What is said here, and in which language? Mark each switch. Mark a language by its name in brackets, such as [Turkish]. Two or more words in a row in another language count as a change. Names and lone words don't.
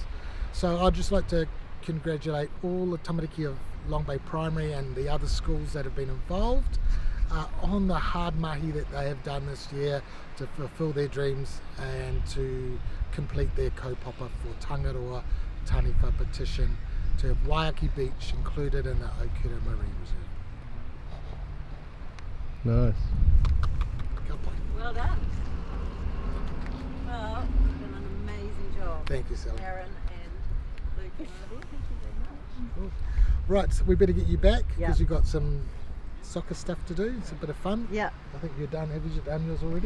[English] So I'd just like to congratulate all the tamariki of Long Bay Primary and the other schools that have been involved on the hard mahi that they have done this year to fulfil their dreams and to complete their kaupapa for Tangaroa Taniwha petition to have Waiake Beach included in the Okura Marine Reserve. Nice. [Māori] Ka pai. [English] Well done. Well, you've done an amazing job. Thank you, Sally. Aaron and Luke and Marty, thank you very much. Right, so we better get you back because Yeah. you've got some soccer stuff to do. It's a bit of fun. Yeah. I think you're done. Have you done yours already?